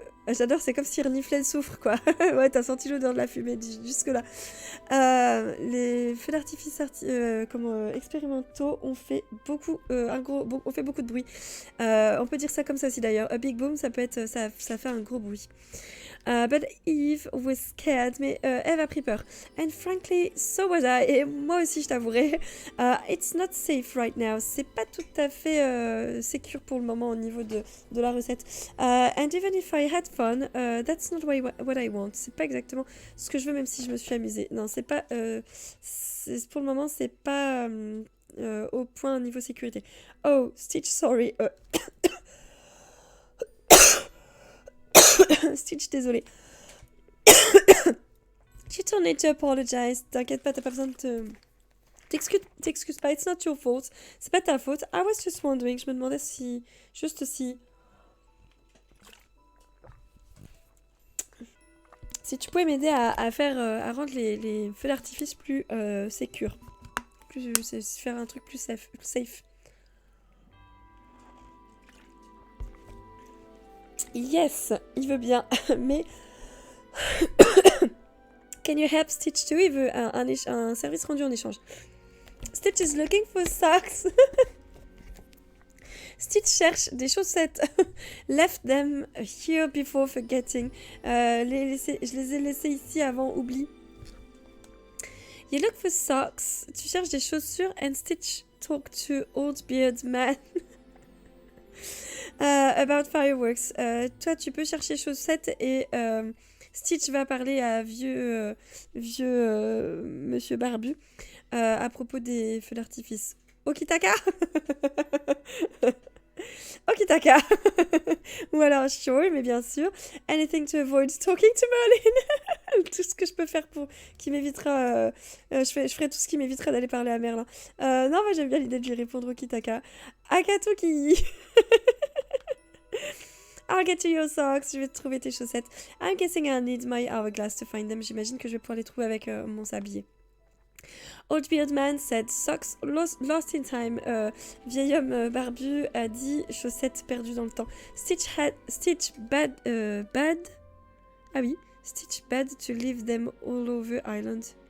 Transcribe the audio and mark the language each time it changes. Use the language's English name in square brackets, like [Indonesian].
[French] J'adore, c'est comme si reniflait le soufre, quoi. Ouais, t'as senti l'odeur de la fumée jusque-là. Les feux d'artifice expérimentaux ont fait beaucoup, ont fait beaucoup de bruit. On peut dire ça comme ça aussi d'ailleurs. [English] A big boom, [French] ça peut être, ça fait un gros bruit. [English] But Eve was scared, [French] mais Eve a pris peur. [English] And frankly, so was I. [French] Et moi aussi, je t'avouerai. [English] It's not safe right now. [French] C'est pas tout à fait sécure pour le moment au niveau de la recette. [English] And even if I had fun, that's not what I want. [French] C'est pas exactement ce que je veux, même si je me suis amusée. Non, c'est pas... pour le moment, c'est pas au point niveau sécurité. [English] Oh, Stitch, sorry. [French] Stitch, désolé. [English] You don't need to apologize. [French] T'inquiète pas, t'as pas besoin de t'excuses pas, [English] it's not your fault. [French] C'est pas ta faute. [English] I was just wondering. [French] Je me demandais si... Juste si... Si tu pouvais m'aider à faire... à rendre les feux d'artifice plus sécures. Faire un truc plus safe. Yes, il veut bien, mais... [English] Can you help Stitch too? [French] Il veut un service rendu en échange. [English] Stitch is looking for socks. [French] Stitch cherche des chaussettes. [English] Left them here before forgetting. [French] Je les ai laissées ici avant oubli. [English] You look for socks. [French] Tu cherches des chaussures [English] and Stitch talk to old beard man. About fireworks. [French] Toi, tu peux chercher chaussettes et Stitch va parler à vieux monsieur barbu à propos des feux d'artifice. Okitaka. Okitaka. Ou alors sure, mais bien sûr. [English] Anything to avoid talking to Merlin. [French] Tout ce que je peux faire pour qui m'évitera... je ferai tout ce qui m'évitera d'aller parler à Merlin. Non, moi j'aime bien l'idée de lui répondre Okitaka. Akatoki. [English] I'll get to your socks. [French] Je vais trouver tes chaussettes. [English] I'm guessing I'll need my hourglass to find them. [French] J'imagine que je vais pouvoir les trouver avec mon sablier. [English] Old Beard Man said socks lost in time. [French] Vieil homme barbu a dit chaussettes perdues dans le temps. [English] Stitch bad. Ah oui. Stitch bad to leave them all over island.